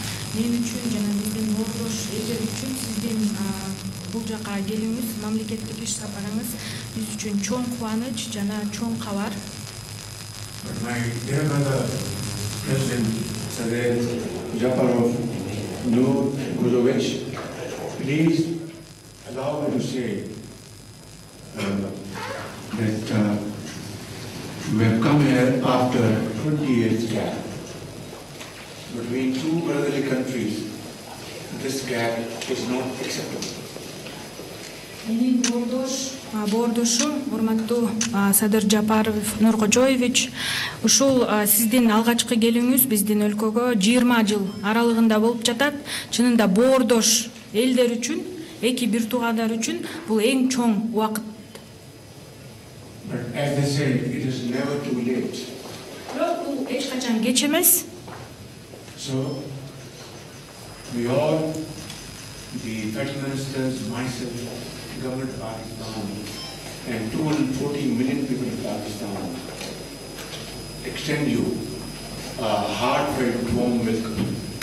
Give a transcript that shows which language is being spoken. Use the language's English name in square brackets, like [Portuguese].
[Kyrgyz] Мен үчүн жана биздин бордош элдер үчүн сиздин бул жака келүүңүз, мамлекеттик иш сапарыңыз биз үчүн чоң кубаныч жана чоң кабар. [English] But my dear brother, President Shehbaz Japarov Nurkojovich, please allow me to say that we have come here after 20 years gap. Between two brotherly countries, this gap is not acceptable. [Kyrgyz] Менин бордошум, урматтуу Садыр Жапаров Нуркожоевич, ушул сиздин алгачкы келүүңүз биздин өлкөгө 20 жыл аралыгында болуп жатат. Чынында бордош элдер үчүн, эки бир туугандар үчүн бул эң чоң убакыт. [English] But as they say, it is never too late. [Kyrgyz] Бирок бул эч качан кеч эмес. [English] So, we all, the federal ministers, myself, the government of Pakistan, and 214 million people in Pakistan, extend you a heartfelt warm welcome.